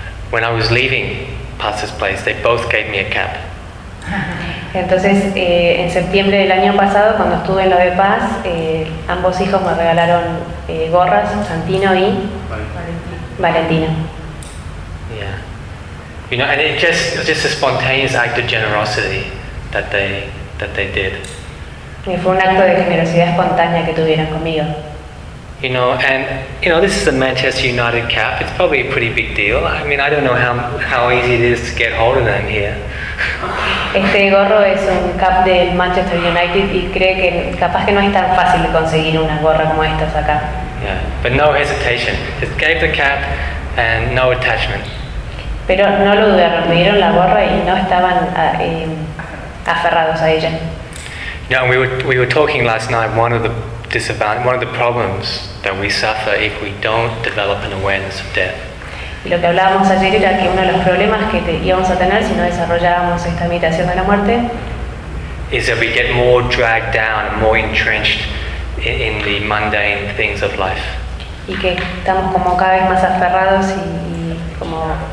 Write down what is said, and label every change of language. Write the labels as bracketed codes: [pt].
[en] When I was leaving Pastor's place, they both gave me a cap. [es] Entonces, en septiembre del año pasado, cuando estuve en lo de Paz, ambos hijos me regalaron gorras, Santino y Valentino. [en] Yeah. You know, and it was just a spontaneous act of generosity that they did. [es] Y fue un acto de generosidad espontánea que tuvieron conmigo. [en] You know, and you know, this is a Manchester United cap. It's probably a pretty big deal. I mean, I don't know how easy it is to get hold of them here. [es] Este gorro es un cap del Manchester United y cree que capaz que no es tan fácil conseguir una gorra como esta acá. [en] Yeah, but no hesitation. Just gave the cap and no attachment. [es] Pero no lo dudaron, me dieron la gorra y no estaban aferrados a ella. [en] Yeah, and we were talking last night. One of the problems that we suffer if we don't develop an awareness of death. [es] Lo que hablábamos ayer era que uno de los problemas que íbamos a tener si no desarrollábamos esta meditación de la muerte [en] is that we get more dragged down, more entrenched in the mundane things of life. [es] Y que estamos como cada vez más aferrados y como